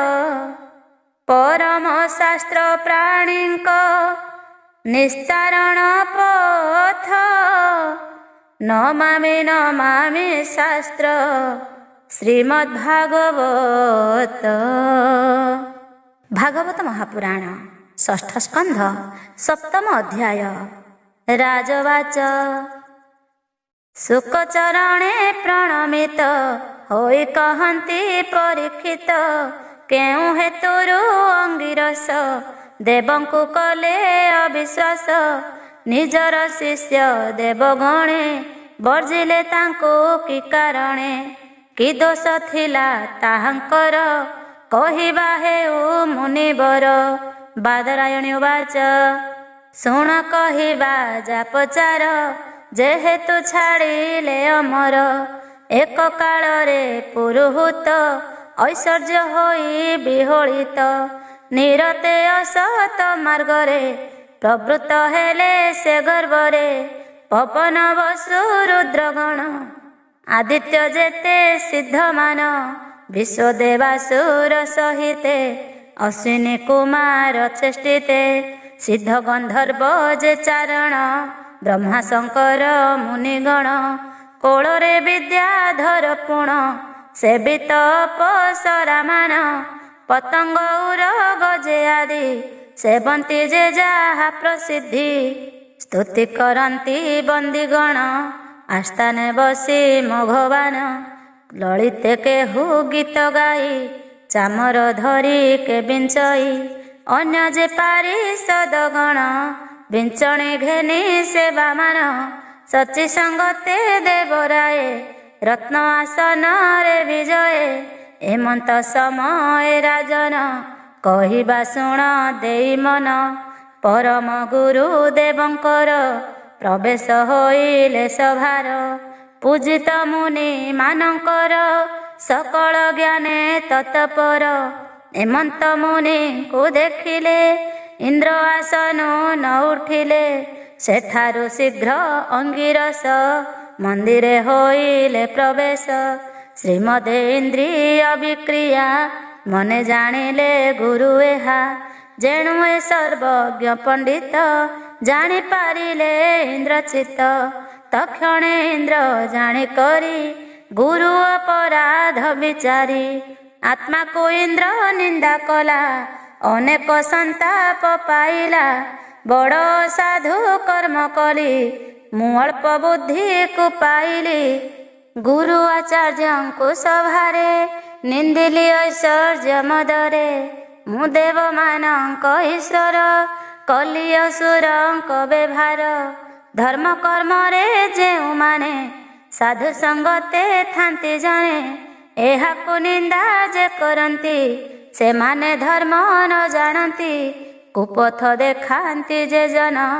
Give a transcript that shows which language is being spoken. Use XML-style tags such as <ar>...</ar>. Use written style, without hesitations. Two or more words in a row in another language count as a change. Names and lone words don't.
<or>ପରମ ଶାସ୍ତ୍ର ପ୍ରାଣୀକ ନିସ୍ତାରଣ ପଥ ନମାମି ନମାମି ଶାସ୍ତ୍ର ଶ୍ରୀମଦ୍ଭାଗବତ। ଭାଗବତ ମହାପୁରାଣ ଷଷ୍ଠ ସ୍କନ୍ଧ ସପ୍ତମ ଅଧ୍ୟାୟ। ରାଜବାଚ ଶୁକଚରଣେ ପ୍ରଣମିତ ହୋଇ କହନ୍ତି ପରୀକ୍ଷିତ କେଉ ହେତୁରୁ ଅଙ୍ଗିରସ ଦେବଙ୍କୁ କଲେ ଅବିଶ୍ୱାସ। ନିଜର ଶିଷ୍ୟ ଦେବଗଣେ ବର୍ଜିଲେ ତାଙ୍କୁ କି କାରଣେ କି ଦୋଷ ଥିଲା ତାହାଙ୍କର କହିବା ହେଉ ମୁନିବର। ବାଦରାୟଣୀ ଉବାଚ ଶୁଣ କହିବା ଯା ପଚାର ଯେହେତୁ ଛାଡ଼ିଲେ ଅମର। ଏକ କାଳରେ ପୁରୁହୂତ ଐଶ୍ୱର୍ଯ୍ୟ ହୋଇ ବିହୋଳିତ ନିରତେ ଅସତ ମାର୍ଗରେ ପ୍ରବୃତ୍ତ ହେଲେ ସେ ଗର୍ବରେ। ପବନ ବସୁ ରୁଦ୍ରଗଣ ଆଦିତ୍ୟ ଯେତେ ସିଦ୍ଧମାନ ବିଶ୍ୱଦେବାସୁର ସହିତେ ଅଶ୍ୱିନୀ କୁମାର ଚେଷ୍ଟିତେ। ସିଦ୍ଧ ଗନ୍ଧର୍ବ ଯେ ଚାରଣ ବ୍ରହ୍ମା ଶଙ୍କର ମୁନିଗଣ कोଳରେ ବିଦ୍ୟାଧର ପୁଣ ସେବିତ ଅପସରାମାନ। ପତଙ୍ଗ ଉରଗ ଯେ ଆଦି ସେବନ୍ତି ଯେ ଯାହା ପ୍ରସିଦ୍ଧି ସ୍ତୁତି କରନ୍ତି ବନ୍ଦୀଗଣ ଆସ୍ଥାନେ ବସୀ ମଘବାନ। ଲଳିତେ କେହୁ ଗୀତ ଗାଇ ଚାମର ଧରୀ କେ ବିଞ୍ଚଈ ଅନ୍ୟ ଯେ ପାରିଷଦଗଣ ବିଞ୍ଚଣୀ ଘେନୀ ସେବାମାନ। ସଚୀ ସଙ୍ଗତେ ଦେବରାୟ ରତ୍ନ ଆସନ ରେ ବିଜୟ ହେମନ୍ତ ସମୟ ରାଜନ କହିବା ଶୁଣ ଦେଇ ମନ ପରମ ଗୁରୁ ଦେବଙ୍କର ପ୍ରବେଶ ହୋଇଲେ ସଭାର ପୂଜିତ ମୁନି ମାନକର ସକଳ ଜ୍ଞାନେ ତତ୍ପର ଏମନ୍ତ ମୁନି କୋ ଦେଖିଲେ ଇନ୍ଦ୍ର ଆସନୁ ନ ଉଠିଲେ ସେଠାରୁ ଶୀଘ୍ର ଅଙ୍ଗିରସ ମନ୍ଦିରେ ହୋଇଲେ ପ୍ରବେଶ ଶ୍ରୀମଦେ ଇନ୍ଦ୍ରିୟ ବିକ୍ରିୟା ମନେ ଜାନିଲେ ଗୁରୁ ଏହା ଯେଣୁ ଏ ସର୍ବଜ୍ଞ ପଣ୍ଡିତ ଜାନୀ ପାରିଲେ ଇନ୍ଦ୍ରଚିତ୍ତ ତକ୍ଷଣେ ଇନ୍ଦ୍ର ଜାନୀ କରୀ ଗୁରୁ ଅପରାଧ ବିଚାରୀ ଆତ୍ମା କୋ ଇନ୍ଦ୍ର ନିନ୍ଦା କଲା ଅନେକ ସନ୍ତାପ ପାଇଲା ବଡ଼ ସାଧୁ କର୍ମ କଲୀ ମୁ ଅଳ୍ପ ବୁଦ୍ଧି କୋ ପାଇଲୀ ଗୁରୁ ଆଚାର୍ଯ୍ୟ କୋ ସଭାରେ ନିନ୍ଦିଲୀ ଐଶ୍ୱର୍ଯ୍ୟ ମଦରେ ମୁ ଦେବ ମାନକ ଈଶ୍ୱର କଲୀ ଅସୁରଙ୍କ ବ୍ୟବହାର ଧର୍ମ କର୍ମ ରେ ଯେଉ ମାନେ ସାଧୁ ସଙ୍ଗତେ ଥାନ୍ତୀ ଜାନେ ଏହାକୁ ନିନ୍ଦା ଯେ କରନ୍ତୀ ସେ ମାନେ ଧର୍ମ ନ ଜାନତୀ କୁପଥ ଦେଖାନ୍ତୀ ଯେ ଜନ</or>